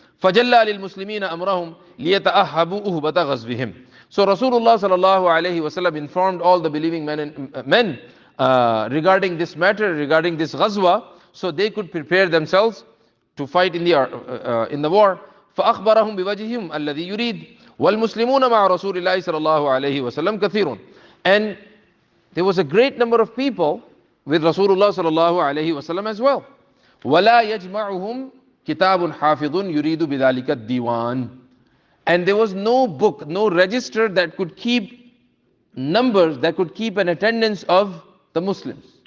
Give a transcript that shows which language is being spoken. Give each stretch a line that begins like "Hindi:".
Arabic: فَجَلَّى لِلْمُسْلِمِينَ أَمْرَهُمْ لِيَتَأَهَّبُوا أُهْبَةَ غَزْوِهِمْ.
English: So Rasulullah sallallahu alaihi wasallam informed all the believing men regarding this matter, regarding this ghazwa, so they could prepare themselves to fight in the war.
Arabic: فأخبرهم بوجههم الذي يريد والمسلمون مع رسول الله صلى الله عليه وسلم كثيرون.
English: And there was a great number of people with Rasulullah صلى الله عليه وسلم as well.
Arabic: ولا يجمعهم كتاب حافظ يريد بذلك الديوان.
English: And there was no book, no register that could keep numbers, that could keep an attendance of the Muslims.